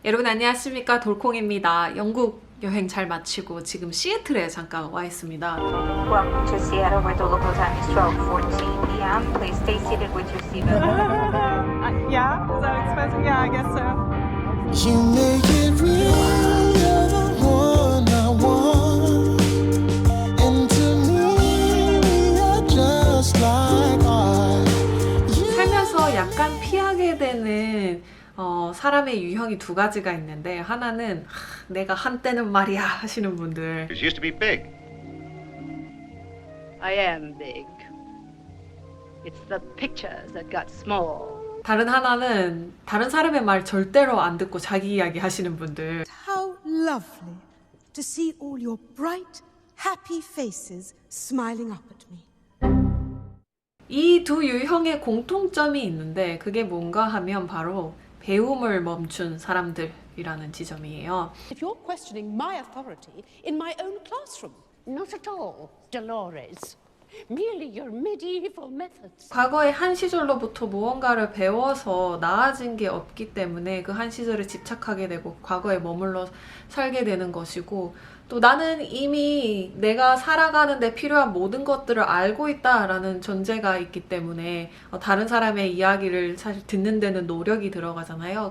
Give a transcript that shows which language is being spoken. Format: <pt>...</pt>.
<ko>여러분 안녕하십니까, 돌콩입니다. 영국 여행 잘 마치고 지금 시애틀에 잠깐 와 있습니다.</ko> <en>Welcome to Seattle, where the local time is 12:14 p.m. Please stay seated with your seatbelt. Yeah? Is that expensive? Yeah, I guess so. You make it real, you're the one I want. And to me, we are just like art.</en> <ko>살면서 약간 피하게 되는 사람의 유형이 두 가지가 있는데, 하나는 내가 한때는 말이야 하시는 분들.</ko> <en>You used to be big. I am big. It's the pictures that got small.</en> <ko>다른 하나는 다른 사람의 말 절대로 안 듣고 자기 이야기 하시는 분들.</ko> <en>How lovely to see all your bright, happy faces smiling up at me.</en> <ko>이 두 유형의 공통점이 있는데, 그게 뭔가 하면 바로 배움을 멈춘 사람들이라는 지점이에요.</ko> <en>If you're questioning my authority in my own classroom. Not at all, Dolores. Merely your medieval methods.</en> <ko>과거의 한 시절로부터 무언가를 배워서 나아진 게 없기 때문에 그 한 시절에 집착하게 되고 과거에 머물러 살게 되는 것이고, 또 나는 이미 내가 살아가는 데 필요한 모든 것들을 알고 있다라는 전제가 있기 때문에 다른 사람의 이야기를 사실 듣는 데는 노력이 들어가잖아요.</ko>